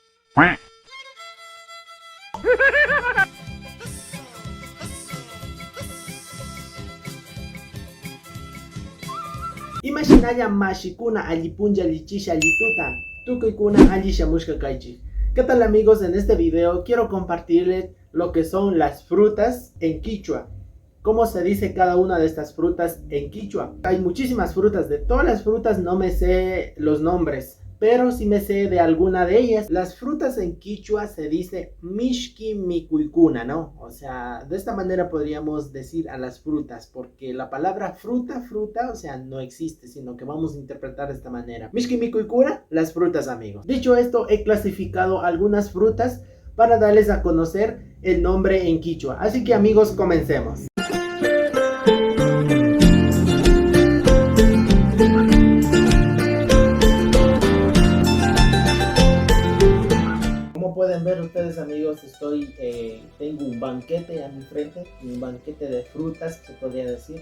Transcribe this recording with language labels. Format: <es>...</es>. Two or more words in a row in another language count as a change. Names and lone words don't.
<qu>Imashinalla mashikuna allipunlla lichisha lituta, tukuykuna alli shamushka kaychik.</qu> <es>¿Qué tal amigos? En este video quiero compartirles lo que son las frutas en quichua. ¿Cómo se dice cada una de estas frutas en quichua? Hay muchísimas frutas, de todas las frutas no me sé los nombres, pero sí me sé de alguna de ellas. Las frutas en quichua se dice</es> <qu>mishki mikuykuna,</qu> <es>¿no? O sea, de esta manera podríamos decir a las frutas, porque la palabra fruta, o sea, no existe, sino que vamos a interpretar de esta manera.</es> <qu>Mishki mikuykuna,</qu> <es>las frutas, amigos. Dicho esto, he clasificado algunas frutas para darles a conocer el nombre en quichua. Así que amigos, comencemos. Como pueden ver ustedes amigos, tengo un banquete a mi frente, un banquete de frutas se podría decir.</es>